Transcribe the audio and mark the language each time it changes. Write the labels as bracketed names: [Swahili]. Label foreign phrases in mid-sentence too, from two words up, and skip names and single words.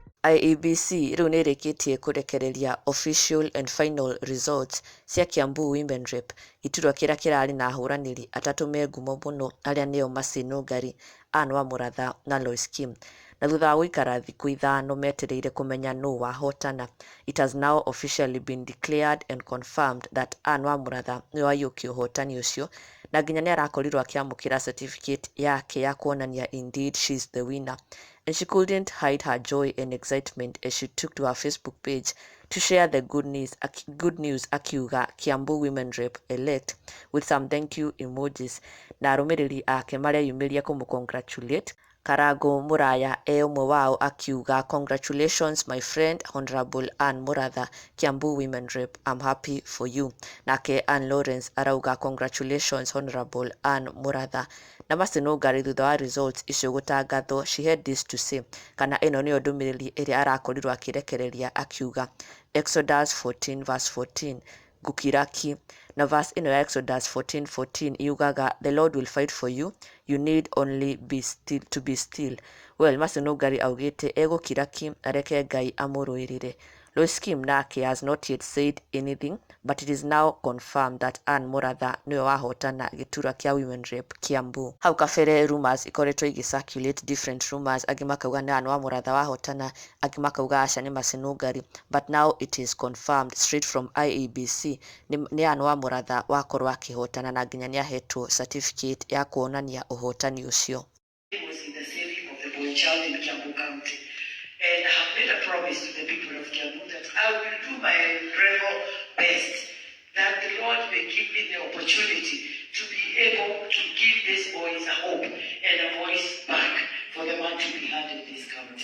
[Kikuyu] IEBC rĩu nĩ ĩrĩkĩtie kũrekereria [English] official and final results [Kikuyu] cia Kiambu Women Rep, iturwa kĩrĩa kĩrarĩ na ahũranĩri atatũ me ngumo mũno arĩa nĩo Mathamîtie, Andû Mũratha na Lois Kim. Na thutha wa gũikara thikũ ithano metereire kũmenya nũũ wahotana, [English] it has now officially been declared and confirmed that Andû Mũratha [Kikuyu] nĩwe waiyũkia ũhotani ũcio, na nginya nĩ arakorirwo akĩamũkĩra certificate yake ya kuonania [English] indeed she is the winner. And she couldn't hide her joy and excitement as she took to her Facebook page to share the good news akiuga Kiambu Women Rep elect with some thank you emojis, [Kikuyu] na arũmĩrĩri ake mareyumĩria kũmũcongratulate. Karago Muraya ũmwe wao akiuga, [English] congratulations my friend Honorable Ann Mũratha, Kiambu Women Rep, I'm happy for you. [Kikuyu] Nake Ann Lawrence arauga, [English] congratulations Honorable Ann Mũratha. [Kikuyu] Na Mathamîtie thutha wa results icio gũtangathwo, [English] she had this to say, [Kikuyu] kana ĩno nĩyo ndũmĩrĩri ĩrĩa arakorirwo akĩrekereria akiuga, Exodus 14 verse 14, Gûtigwo. Na verse ĩno ya Exodus 14:14 yugaga, [English] the Lord will fight for you, you need only be still. Well, [Kikuyu] Mathamîtie augĩte Gûtigwo areke Ngai amũrũĩrĩre. [English] Lois Kim nake has not yet said anything, but it is now confirmed that Ann Mũratha [Kikuyu] nĩwe wahotana gĩturwa kĩa Women Rep Kiambu. Hau kabere rumors ikoretwo igĩcirculate [English] different rumors, [Kikuyu] angĩ makauga nĩ Andû Mũratha wahotana, angĩ makauga aca nĩ Mathamîtie, [English] but now it is confirmed straight from IEBC [Kikuyu] nĩ Andû Mũratha wakorwo akĩhotana na nginya nĩ ahetwo certificate ya kuonania ũhotani ũcio. [English] And I have made a promise to the people of Kiambu that I will do my level best, that the Lord may give me the opportunity to be able to give these boys a hope and a voice back for the man to be heard in this county.